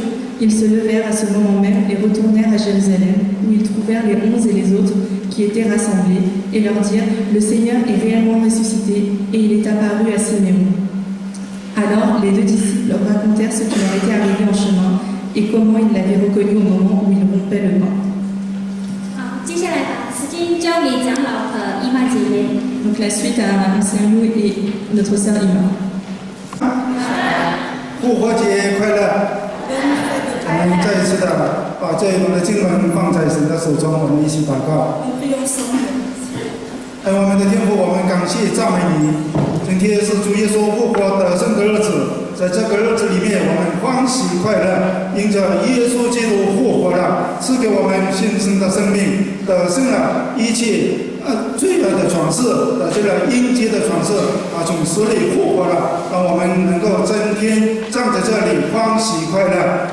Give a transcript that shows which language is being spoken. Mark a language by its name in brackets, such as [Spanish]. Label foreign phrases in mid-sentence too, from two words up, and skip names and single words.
[French] Ils se levèrent à ce moment même et retournèrent à Jérusalem, où ils trouvèrent les 11 et les autres qui étaient rassemblés, et leur dirent, le Seigneur est réellement ressuscité, et il est apparu à Siméon. Alors les 2 disciples leur racontèrent ce qui leur était arrivé en chemin, et comment ils l'avaient reconnu au moment où ils rompaient le pain. [Chinese] 接下来把时间交给长老和姨妈姐妹。 [French] Donc la suite à Ancien Lou et notre sœur Ima. [Chinese] 复活节快乐！我们再一次的把这一本的经文放在神的手中，我们一起祷告。我们的天父，我们感谢赞美你。今天是主耶稣复活得胜的日子，在这个日子里面，我们欢喜快乐，因着耶稣基督复活了，赐给我们新生的生命，得胜了一切罪恶的权势，这个阴间的权势从死里复活了，让我们能够增添站在这里欢喜快乐。